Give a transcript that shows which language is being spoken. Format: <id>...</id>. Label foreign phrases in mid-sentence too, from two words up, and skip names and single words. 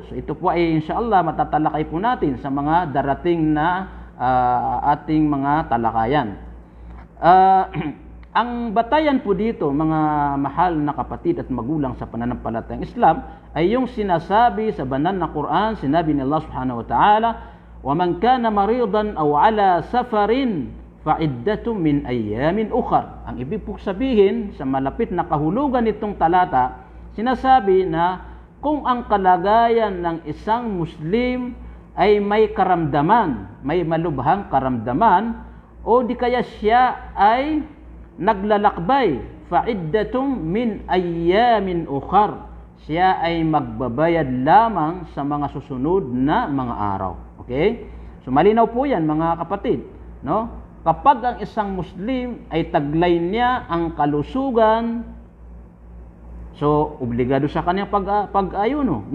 <tl>So ito po ay inshallah matatalakay po natin sa mga darating na ating mga talakayan. Ang batayan po dito, mga mahal na kapatid at magulang sa pananampalatayang Islam, ay yung sinasabi sa banal na Quran, sinabi ni Allah</tl> <ar>سبحانه وتعالى, وَمَنْ كَانَ مَرِيضًا أَوْ عَلَى سَفَرٍ فَعِدَّةٌ مِنْ أَيَّامٍ أُخَرٍ.</ar> <tl>Ang ibig po sabihin sa malapit na kahulugan nitong talata, sinasabi na kung ang kalagayan ng isang Muslim ay may karamdaman, may malubhang karamdaman, o di kaya siya ay naglalakbay,</tl> <ar>فعدة من أيام أخر,</ar> <tl>siya ay magbabayad lamang sa mga susunod na mga araw. Okay? So malinaw po yan mga kapatid, no? Kapag ang isang Muslim ay taglay niya ang kalusugan, so obligado sa kanyang pag-ayuno.</tl>